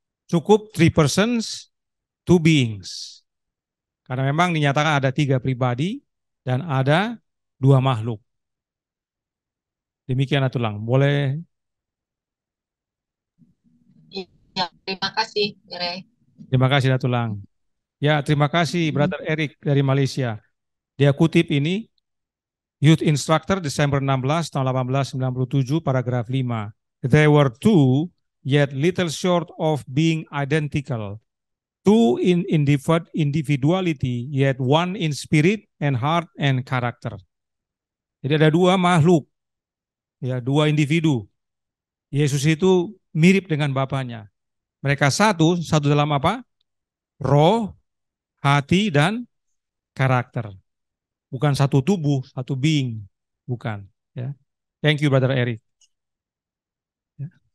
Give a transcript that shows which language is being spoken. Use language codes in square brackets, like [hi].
[id] Cukup [en] three persons, two beings. [id] Karena memang dinyatakan ada tiga pribadi dan ada dua makhluk. Demikian Natulang. Boleh? Ya, terima kasih, Bere. Terima kasih Natulang. Ya, terima kasih Brother Eric dari Malaysia. Dia kutip ini, Youth Instructor Desember 16 tahun 1897 paragraf 5. [en] There were two, yet little short of being identical. Two in individuality, yet one in spirit and heart and character. [id] Jadi ada dua makhluk, ya dua individu. Yesus itu mirip dengan Bapaknya. Mereka satu dalam apa? Roh, hati, dan karakter. Bukan satu tubuh, satu being. Bukan. Ya. [en] Thank you, [id] Brother Eric. Ya.